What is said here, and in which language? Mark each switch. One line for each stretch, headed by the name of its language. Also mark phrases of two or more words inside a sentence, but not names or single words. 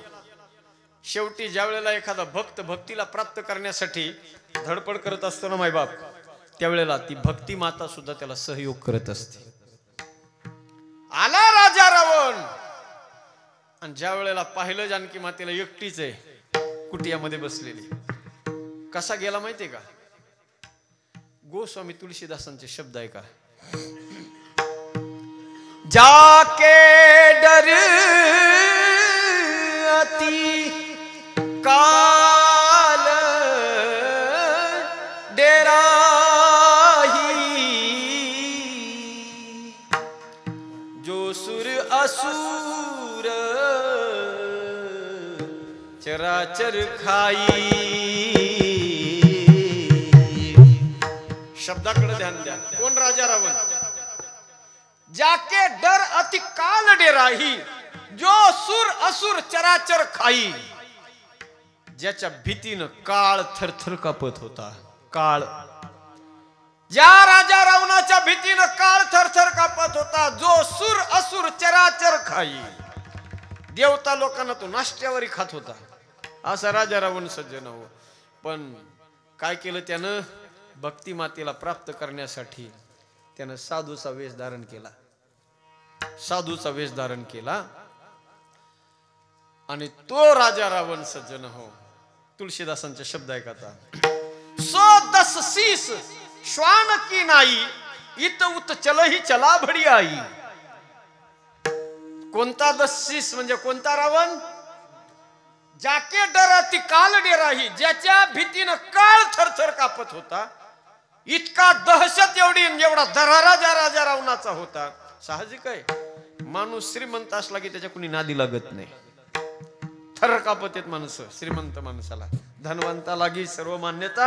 Marathi: शेवटी ज्या वेळेला एखादा भक्त भक्तीला प्राप्त करण्यासाठी धडपड करत असतो ना मायबाप, त्यावेळेला ती भक्ती माता सुद्धा त्याला सहयोग करत असते. आला राजा रावण, आणि ज्या वेळेला पाहिलं जानकी मातेला एकटीच आहे कुटियामध्ये बसलेली, कसा गेला माहितीये का? गोस्वामी तुलसीदासांचे शब्द आहे का,
Awadhi: जाके डर अति काल डेरा ही, जो सुर असुर चराचर खाई.
Marathi: शब्दाकडे ध्यान द्या. कोण? राजा रावण.
Awadhi: जाके डर अति काल डेराही, जो सुर असुर चराचर खाई.
Marathi: ज्याच्या भीतीनं काळ थरथर कापत होता. काळ, ज्या राजा रावणाच्या भीतीनं काळ थरथर कापत होता,
Awadhi: जो सुर असुर चराचर खाई.
Marathi: देवता लोकांना तो नाष्ट्यावरी खात होता, असा राजा रावण सज्जन हो. पण काय केलं त्यानं? भक्ती मातेला प्राप्त करण्यासाठी त्यानं साधूचा वेश धारण केला. साधूचा वेश धारण केला आणि तो राजा रावण सज्जन हो. तुलसीदासांचे शब्द ऐका आता.
Awadhi: सो 10 शीस श्वान की नाई, इत उत चलही चला भडी आई.
Marathi: कोणता 10 शीस म्हणजे कोणता रावण?
Awadhi: जाके डर अति काल डेराही,
Marathi: ज्याच्या भीतीनं काळ थरथर कापत होता. इतका दहशत एवढी एवढा दरारा ज्या राजा रावणाचा होता. साहजिक आहे, माणूस श्रीमंत असला की त्याच्या कुणी नादी लागत नाही. थर कापत येत माणसं श्रीमंत माणसाला, धनवंताला गी सर्व मान्यता.